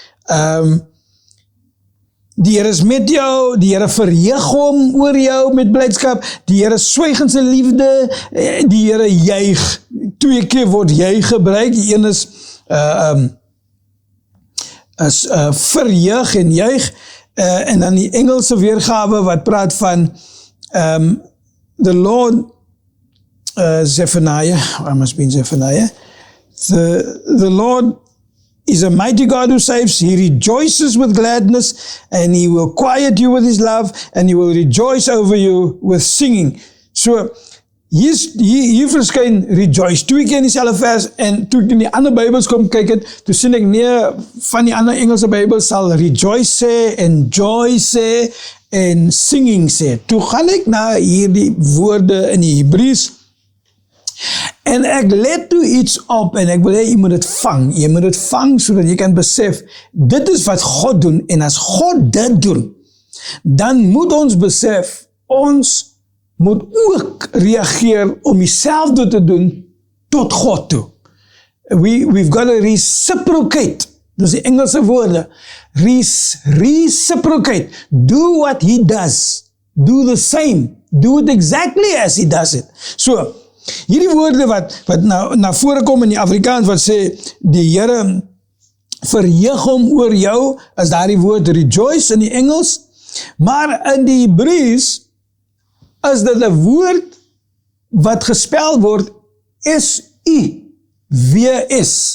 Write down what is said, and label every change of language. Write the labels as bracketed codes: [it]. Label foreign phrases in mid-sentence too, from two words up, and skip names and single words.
[af] Die Here is met jou, die Here verheug hom oor jou met blydskap, die Here swyg in sy liefde, die Here juig. 2 keer word juig gebruik, die een is verheug en juig, en dan die Engelse weergawe wat praat van [en] the Lord, Zephaniah, I must be in Zephaniah, the Lord is a mighty God who saves. He rejoices with gladness, and He will quiet you with His love, and He will rejoice over you with singing. [af] So, hier verskyn rejoice, 2 keer in dieselfde vers, en toe ek in die ander Bybels kom kyk het, toe sien ek nee, van die ander Engelse Bybels sal rejoice sê, en joy sê, en singing sê. Toe gaan ek na hierdie woorde in die Hebreëus, en ek let toe iets op, en ek wil hê, jy moet dit vang, sodat jy kan besef, dit is wat God doen, en as God dit doen, dan moet ons besef, ons moet ook reageer om dieselfde te doen tot God toe. [en] We've got to reciprocate. [af] Dis die Engelse woorde. [en] Reciprocate. Do what He does. Do the same. Do it exactly as He does it. [af] So, hierdie woorde wat na vore kom in die Afrikaans wat sê, die Here verheug hom oor jou, is daar die woord rejoice in die Engels, maar in die Hebreëus is dit 'n woord wat gespel word S-U-W-S.